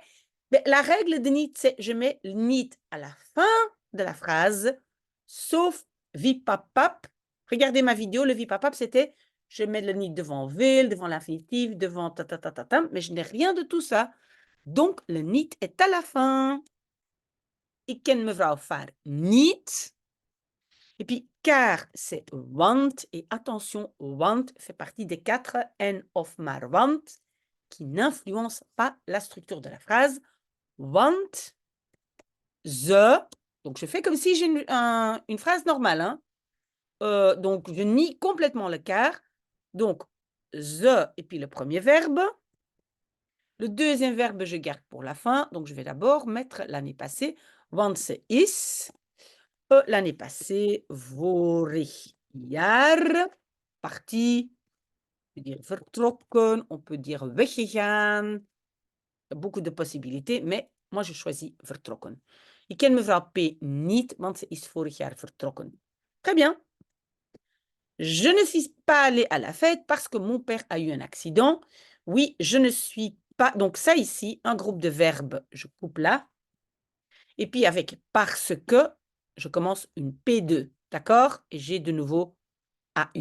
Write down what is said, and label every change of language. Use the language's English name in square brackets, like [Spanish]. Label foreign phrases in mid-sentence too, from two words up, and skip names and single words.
[French] Mais la règle de niet, c'est je mets le niet à la fin de la phrase, sauf vipapap. Regardez ma vidéo, le vipapap, c'était je mets le niet devant vil, devant l'infinitif, devant ta, ta, ta, ta, ta, mais je n'ai rien de tout ça. Donc, le niet est à la fin. [Dutch] Ik ken mevrouw Farr niet. [French] Et puis, car, c'est want. Et attention, want fait partie des 4 [Dutch] en of maar want [French] qui n'influencent pas la structure de la phrase. [Dutch] Want, the. [French] Donc, je fais comme si j'ai une phrase normale. Hein. Donc, je nie complètement le car. Donc, the et puis le premier verbe. Le deuxième verbe, je garde pour la fin. Donc, je vais d'abord mettre l'année passée. Want c'est is. L'année passée, [Dutch] vorig jaar, [French] parti, on peut dire vertrokken, on peut dire weggegaan. Beaucoup de possibilités, mais moi je choisis vertrokken. [Dutch] Ik ken mevrouw P niet, want ze is vorig jaar vertrokken. [French] Très bien. Je ne suis pas allée à la fête parce que mon père a eu un accident. Oui, je ne suis pas. Donc, ça ici, un groupe de verbes, je coupe là. Et puis, avec parce que, je commence une P2. D'accord? Et j'ai de nouveau AU.